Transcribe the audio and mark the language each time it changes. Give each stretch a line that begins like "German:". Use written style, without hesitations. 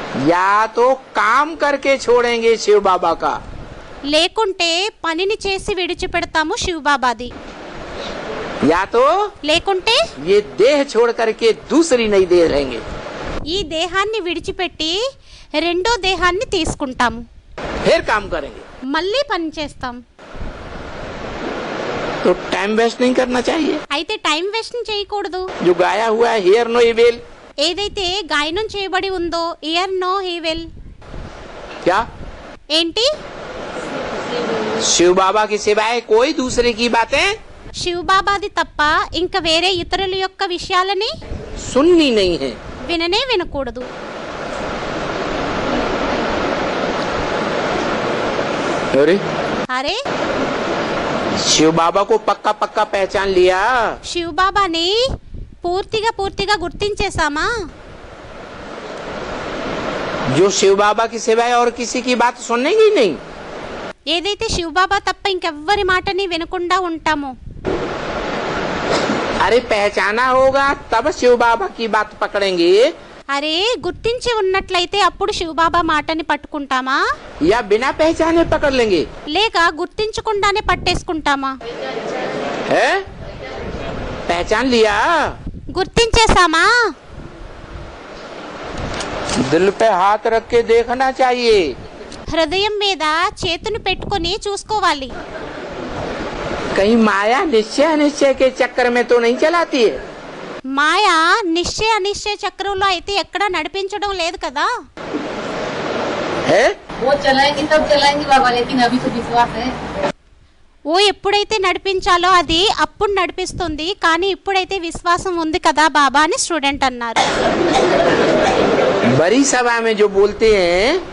Hindi: या तो काम करके छोड़ेंगे शिव बाबा का,
Telugu: లేకుంటే పనిని చేసి విడిచిపెడతాము శివబాబాది,
Hindi: या तो
Telugu: లేకుంటే
Hindi: ये देह छोड़ करके दूसरी नई देह लेंगे।
Telugu: ఈ దేహాన్ని విడిచిపెట్టి రెండో దేహాన్ని తీసుకుంటాము,
Hindi: फिर काम करेंगे।
Telugu: మళ్ళీ పని చేస్తాం.
Hindi: तो टाइम वेस्ट नहीं करना चाहिए।
Telugu: అయితే టైం వేస్ట్ చేయకూడదు.
Hindi: जो गाया हुआ है
English: hear no evil,
Telugu: ఏదైతే గాయనం చేయబడి ఉందో
English: year no he will,
Hindi: क्या?
Telugu: ఏంటి?
Hindi: शिव बाबा की सिवाय कोई दूसरे की बातें
Telugu: శివబాబాది తప్ప ఇంకా వేరే ఇతరుల యొక్క విషయాలని
Hindi: सुननी नहीं है।
Telugu: విననే వినకూడదు.
Hindi: अरे
Telugu: అరే
Hindi: शिव बाबा को पक्का पक्का पहचान लिया।
Telugu: శివబాబాని పూర్తిగా గుర్తించేసామా?
Hindi: जो शिव बाबा की सिवाय और किसी की बात सुनेंगे ही नहीं।
Telugu: ఏదైతే శివబాబా తప్ప ఇంకెవ్వరి మాటని వినకుండా ఉంటామో,
Hindi: अरे पहचाना होगा तब शिव बाबा की बात पकड़ेंगे,
Telugu: అరే గుర్తించి ఉన్నట్లయితే అప్పుడు శివబాబా మాటని పట్టుకుంటామా,
Hindi: या बिना पहचाने पकड़ लेंगे?
Telugu: లేక గుర్తించకుండానే పట్టేసుకుంటామా?
Hindi: है? पहचान लिया,
Telugu: గుర్తించేసామా?
Hindi: दिल पे हाथ रख के देखना चाहिए।
Telugu: హృదయం మీద చేతును పెట్టుకొని చూసుకోవాలి.
Hindi: कहीं माया निश्चय अनिश्चय के चक्कर में तो नहीं चलाती है?
Telugu: మాయ నిశ్చయ అనిశ్చయ చక్రంలో అయితే ఎక్కడా నడిపించడం లేదు కదా.
Hindi: है? वो चलाएंगी तब चलाएंगी बाबा, लेकिन अभी तो विश्वास है।
Telugu: ఓ ఎప్పుడైతే నడిపించాలో అది అప్పుడు నడిపిస్తుంది, కానీ ఇప్పుడైతే విశ్వాసం ఉంది కదా బాబా అని స్టూడెంట్ అన్నారు.
Hindi: बड़ी सभा में जो बोलते हैं